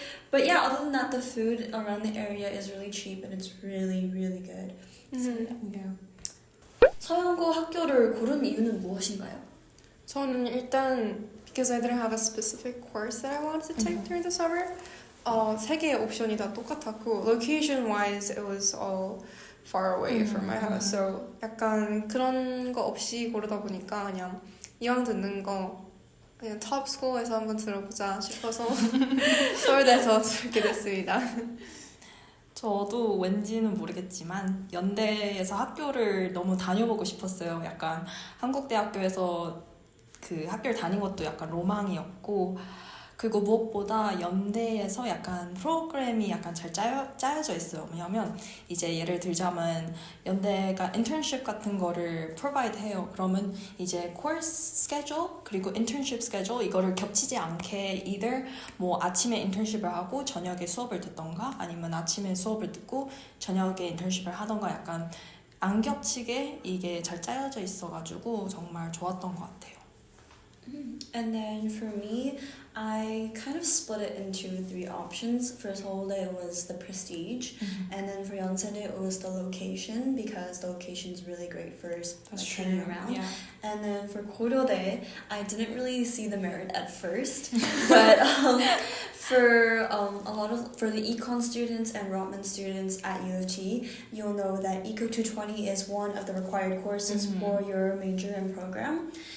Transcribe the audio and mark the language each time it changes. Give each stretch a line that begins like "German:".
English: But yeah, other than that, the food around the area is really cheap and it's really, really good.
Korean: 서영고 학교를 고른 이유는 무엇인가요? 저는 일단
English: because I didn't have a specific course that I wanted to take during the summer.
Korean: 세 개의 옵션이 다 똑같았고
English: location-wise it was all far away from my house.
Korean: So 약간 그런 거 없이 고르다 보니까 그냥 이왕 듣는 거 그냥 top school에서 한번 들어보자 싶어서 서울대에서 들게 됐습니다. 저도 왠지는 모르겠지만 연대에서 학교를 너무 다녀보고 싶었어요. 약간 한국 대학교에서 그 학교를 다닌 것도 약간 로망이었고, 그리고 무엇보다 연대에서 약간 프로그램이 약간 잘 짜여져 있어요. 왜냐면 이제 예를 들자면 연대가 인턴십 같은 거를 프로바이드 해요. 그러면 이제 코र्스 스케줄 그리고 인턴십 스케줄 이거를 겹치지 않게 either 뭐 아침에 인턴십을 하고 저녁에 수업을 듣던가 아니면 아침에 수업을 듣고 저녁에 인턴십을 하던가 약간 안 겹치게 이게 잘 짜여져 있어가지고 정말 좋았던 것 같아요.
English: And then for me, I kind of split it into 3 options. For Seouldae, it was the prestige, and then for Yonsei, it was the location because the location is really great for hanging around. Yeah. And then for Koryodae, I didn't really see the merit at first, but for the econ students and Rotman students at U of T, you'll know that Eco 220 is one of the required courses for your major and program.